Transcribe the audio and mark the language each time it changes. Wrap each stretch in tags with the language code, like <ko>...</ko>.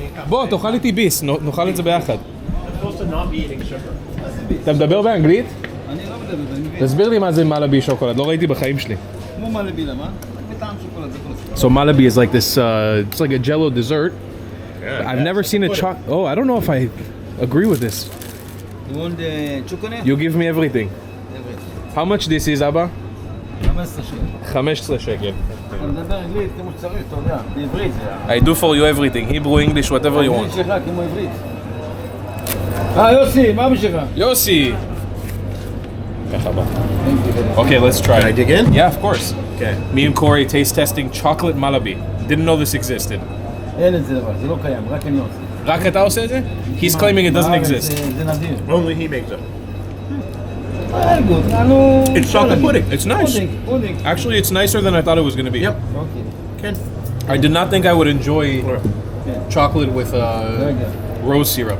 <he>בוא, תאכל איתי ביס, נאכל את זה ביחד.</he> <en>I'm supposed to not be eating sugar.</en> <he>אתה מדבר באנגלית? אני לא מדבר באנגלית. תסביר לי מה זה מלאבי שוקולד, לא ראיתי בחיים שלי. כמו מלאבי למה? בטעם שוקולד, זה כל</he> <en>So Malabi is like this, it's like a jello dessert. I've never seen a chocolate. Oh, I don't know if I agree with this. You want the chocolate? You give me everything. How much this is, Abba?</en> <he>15 שקל. 15 שקל. אתה מדבר אנגלית כמו שצריך, אתה יודע, בעברית זה.</he> <en>I do for you everything, Hebrew, English, whatever you want.</en> <he>האנגלית שלך כמו עברית. יוסי, מה בשבילך? Yossi!</he> <en>Okay, let's try. Can I dig in? Yeah, of course. Okay. Me and Corey taste testing chocolate Malabi. Didn't know this existed.</en> <he>אין את זה דבר, זה לא קיים, רק אני עושה. רק אתה עושה את זה?</he> <en>He's claiming it doesn't exist.</en> <he>זה נדיר.</he> <en>Only he makes it. good. It's chocolate pudding. It's nice. Pudding. Actually, it's nicer than I thought it was going to be. Yep.</en> <he>אוקיי. Ken.</he> <en>I did not think I would enjoy chocolate with rose syrup,</en>